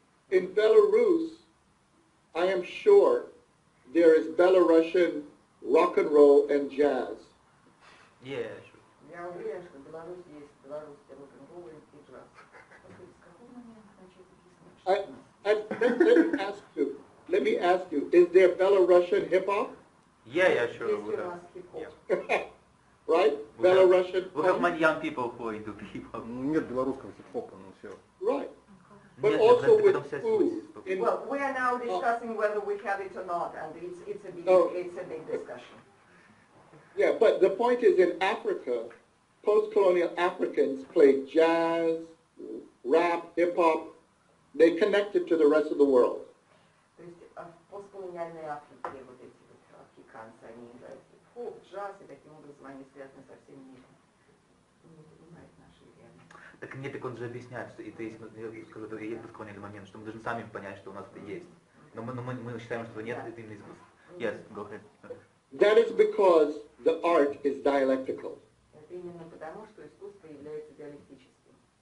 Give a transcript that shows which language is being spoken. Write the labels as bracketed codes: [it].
[en] In Belarus, I am sure there is Belarusian rock and roll and jazz. Yeah, sure. [ru] Я уверен, что в Беларуси есть белорусский рок-н-ролл и джаз. С какого момента начать объяснять? [en] Let me ask you, is there Belarusian hip hop? Yeah, sure. [ru] Есть у нас хип-хоп. [en] Right? Belarusian. We have many young people who are into hip hop. [ru] Нет белорусского хип-хопа, ну все. [en] Right. But also with food. Well, we are now discussing whether we have it or not, and it's a big discussion. Yeah, but the point is in Africa, post-colonial Africans played jazz, rap, hip-hop. They connected to the rest of the world. [ru] То есть в постколониальной Африке вот эти вот африканцы, они играют хип-хоп, джаз, и таким образом они связаны со всем миром. Не понимают наши реальности. Так нет, так он же объясняет, что это есть, я скажу, это и есть постколониальный момент, что мы должны сами понять, что у нас это есть. Но мы считаем, что нет, это именно искусство. [en] Yes, go ahead. That is because the art is dialectical. [ru] Это именно потому, что искусство является диалектическим.